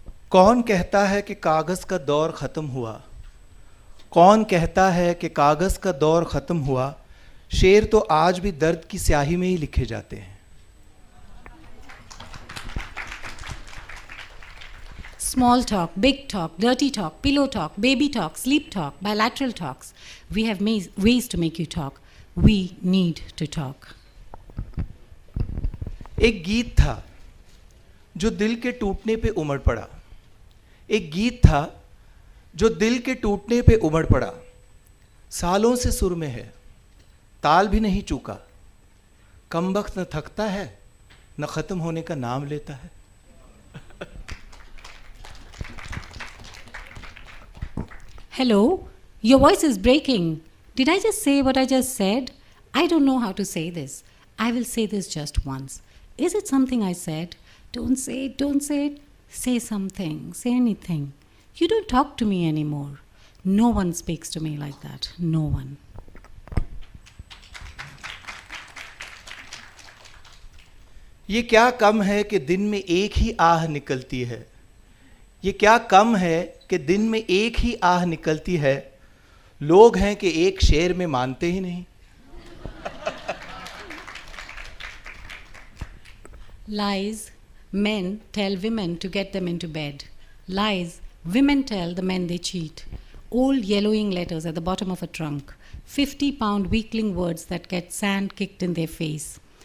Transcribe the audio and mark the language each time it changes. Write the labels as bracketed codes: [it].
[hi] कौन कहता है कि कागज़ का दौर ख़त्म हुआ? कौन कहता है कि कागज़ का दौर ख़त्म हुआ? शेर तो आज भी दर्द की स्याही में ही लिखे जाते हैं. [en] Small talk, big talk, dirty talk, pillow talk, baby talk, sleep talk, bilateral talks. We have ways to make you talk. We need to talk. [hi] एक गीत था जो दिल के टूटने पे उमड़ पड़ा. एक गीत था जो दिल के टूटने पे उमड़ पड़ा. सालों से सुर में है, ताल भी नहीं चूका. कमबख्त न थकता है, न ख़त्म होने का नाम लेता है. [en] Hello, your voice is breaking. Did I just say what I just said? I don't know how to say this. I will say this just once. Is it something I said? Don't say it, don't say it. Say something, say anything. You don't talk to me anymore. No one speaks to me like that. No one. [hi] ये क्या कम है कि दिन में एक ही आह निकलती है. ये क्या कम है कि दिन में एक ही आह निकलती है. लोग हैं कि एक शेर में मानते ही नहीं. [en] Lies, men tell women to get them into bed. Lies, women tell the men they cheat. Old yellowing letters at the bottom of a trunk. 50-pound weakling words that get sand kicked in their face.